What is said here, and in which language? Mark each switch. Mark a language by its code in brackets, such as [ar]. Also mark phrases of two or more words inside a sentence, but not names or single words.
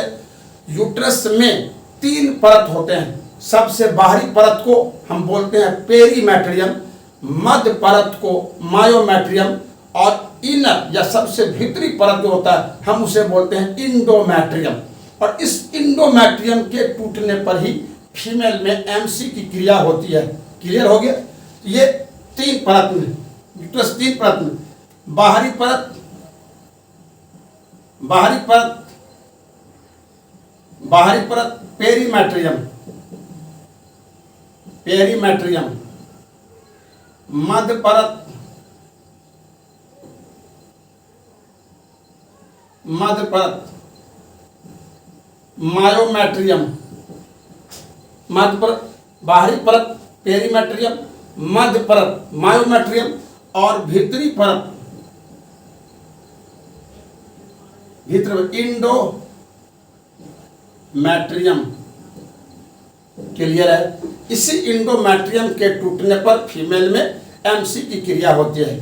[hi] यूट्रस में 3 परत होते हैं, सबसे बाहरी परत को हम बोलते हैं पेरीमेट्रियम, मध्य परत को मायोमेट्रियम, और इनर या सबसे भीतरी परत जो होता है हम उसे बोलते हैं इंडोमेट्रियम। और इस इंडोमेट्रियम के टूटने पर ही फीमेल में एमसी की क्रिया होती है। क्लियर हो गया? ये 3 परत में, यूट्रस 3 परत में, बाहरी परत, बाहरी परत, बाहरी परत पेरीमेट्रियम, पेरीमेट्रियम, मध्य परत, मध्य परत मायोमेट्रियम, मध्य परत, बाहरी परत पेरीमेट्रियम, मध्य परत मायोमेट्रियम, और भीतरी परत, भीतर इंडोमेट्रियम। क्लियर है? इसी इंडोमेट्रियम के टूटने पर फीमेल में एमसी की क्रिया होती है।